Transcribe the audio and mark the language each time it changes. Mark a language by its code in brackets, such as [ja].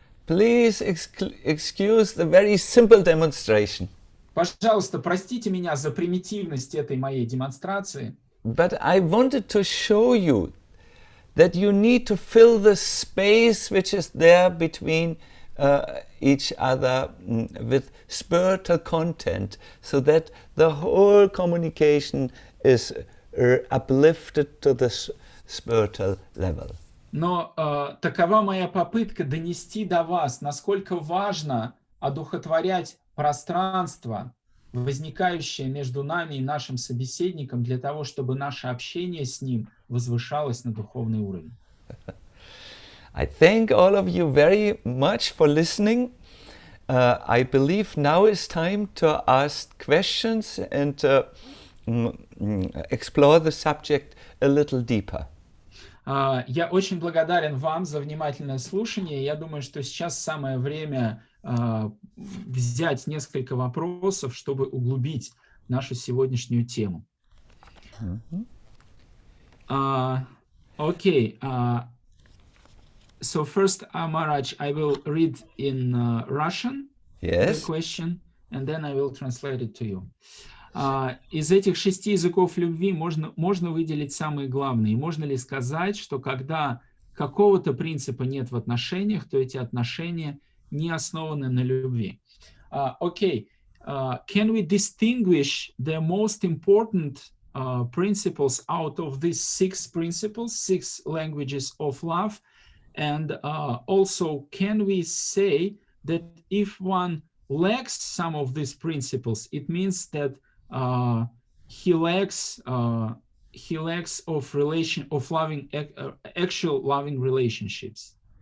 [en] Please excuse the very simple demonstration. [ru] Пожалуйста, простите меня за примитивность этой моей демонстрации. [en] But I wanted to show you that you need to fill the space which is there between each other with spiritual content, so that the whole communication is uplifted to the spiritual level. [ru] Но такова моя попытка донести до вас, насколько важно одухотворять пространство, возникающее между нами и нашим собеседником, для того, чтобы наше общение с ним возвышалось на духовный уровень. [en] I thank all of you very much for listening. I believe now is time to ask questions and explore the subject a little deeper. [ru] Я очень благодарен вам за внимательное слушание. Я думаю, что сейчас самое время взять несколько вопросов, чтобы углубить нашу сегодняшнюю тему. [en] Okay. So first, Maharaj, I will read in Russian the question, and then I will translate it to you. [ru] Из этих 6 языков любви можно выделить самые главные. Можно ли сказать, что когда какого-то принципа нет в отношениях, то эти отношения не основаны на любви? [en] Okay. Can we distinguish the most important principles out of these 6 principles, 6 languages of love? And also, can we say that if one lacks some of these principles, it means that he lacks of loving actual loving relationships?